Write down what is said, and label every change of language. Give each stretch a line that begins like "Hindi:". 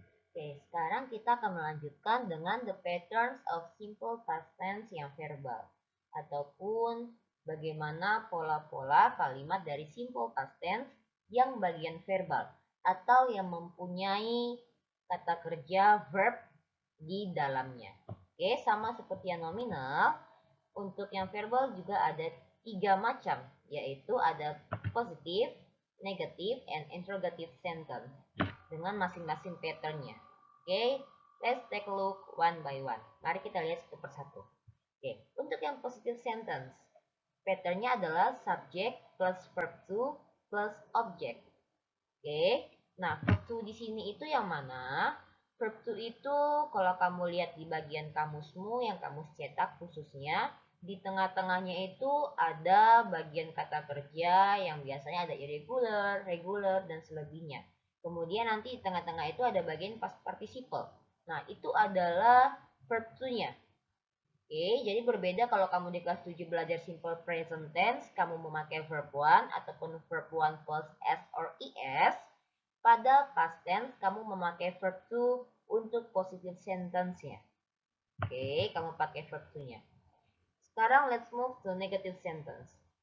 Indonesian: Oke, sekarang kita akan melanjutkan dengan the patterns of simple past tense yang verbal, ataupun bagaimana pola-pola kalimat dari simple past tense yang bagian verbal, atau yang mempunyai kata kerja verb di dalamnya. Oke, sama seperti yang nominal, untuk yang verbal juga ada 3 macam, yaitu ada positive, negative, and interrogative sentence dengan masing-masing patternnya.
English: Oke, let's take a look one by one.
Indonesian: Mari kita lihat satu persatu. Oke, untuk yang positive sentence, patternnya adalah subject plus verb to plus object. Oke, nah verb to di sini itu yang mana? Verb to itu kalau kamu lihat di bagian kamusmu yang kamus cetak khususnya, di tengah-tengahnya itu ada bagian kata kerja yang biasanya ada irregular, regular, dan selebihnya. Kemudian nanti di tengah-tengah itu ada bagian past participle. Nah, itu adalah verb to-nya. Oke, jadi berbeda kalau kamu di kelas 7 belajar simple present tense, kamu memakai verb 1 ataupun verb 1 plus S or ES. Pada past tense, kamu memakai verb 2 untuk positive sentence-nya. Oke, kamu pakai verb 2-nya. Sekarang let's move to negative sentence.